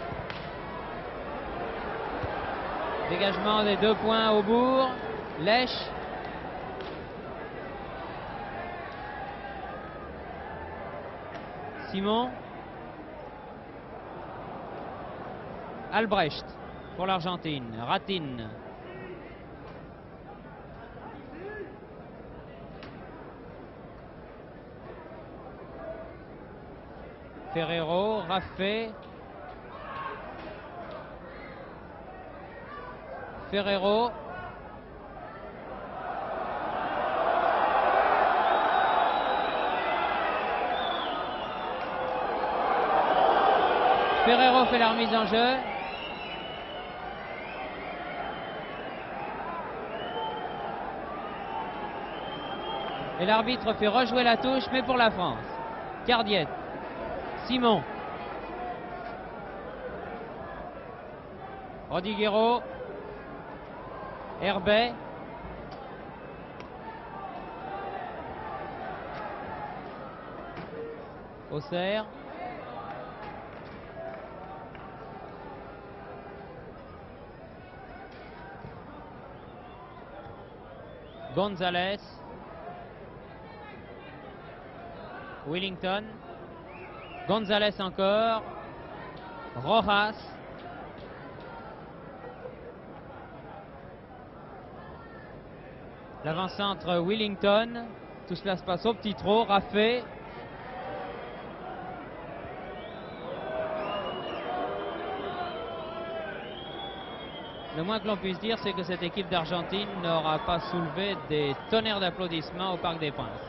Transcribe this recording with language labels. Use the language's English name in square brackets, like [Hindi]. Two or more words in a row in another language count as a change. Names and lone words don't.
[French] Dégagement des 2 points au bourg. Lèche. Simon. Albrecht pour l'Argentine. Ratin. Ferrero, Raffet. Ferrero. Ferrero fait la remise en jeu. Et l'arbitre fait rejouer la touche, mais pour la France. Cardiette. Simon. Rodiguero. Herbet. Auxerre. Gonzalez. Willington. Gonzalez encore. Rojas. L'avant-centre Willington. Tout cela se passe au petit trot. Raffet. Le moins que l'on puisse dire, c'est que cette équipe d'Argentine n'aura pas soulevé des tonnerres d'applaudissements au Parc des Princes.